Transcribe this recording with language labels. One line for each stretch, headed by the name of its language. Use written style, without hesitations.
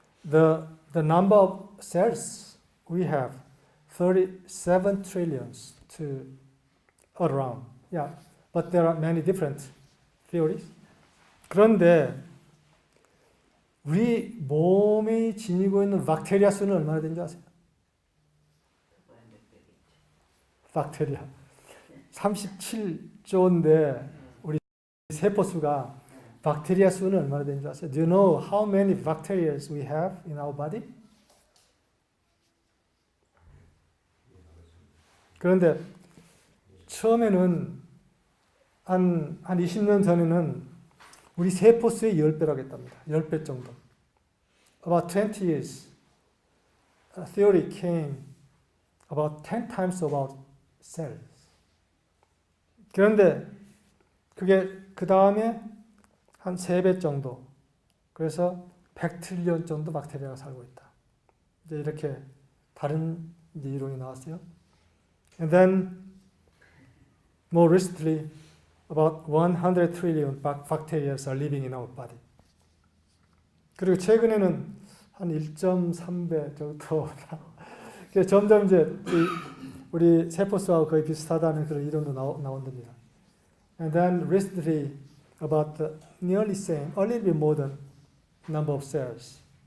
English: The number of cells we have 37 trillions to around. Yeah, but there are many different theories.
Korean: 그런데 우리 몸이 지니고 있는 박테리아 수는 얼마나 되는지 아세요? 박테리아 37조인데 우리 세포 수가 박테리아 수는 얼마나 되는지 아세요?
English: Do you know how many bacteria we have in our body?
Korean: 그런데 처음에는 한 20년 전에는 우리 세포 수의 10배라고 했답니다. 10배 정도.
English: About 20 years, a theory came about 10 times about cells.
Korean: 그런데 그게 그 다음에 한 3배 정도. 그래서 100트릴리언 정도 박테리아가 살고 있다. 이제 이렇게 다른 이제 이론이 나왔어요.
English: And then more recently, about 100 trillion bacteria are living in our body.
Korean: 그리고 최근에는 한 1.3배 정도. 점점 이제 우리 세포수하고 거의 비슷하다는 그런 이론도 나온답니다.
English: And then recently, about the nearly same, a little bit more than number of cells.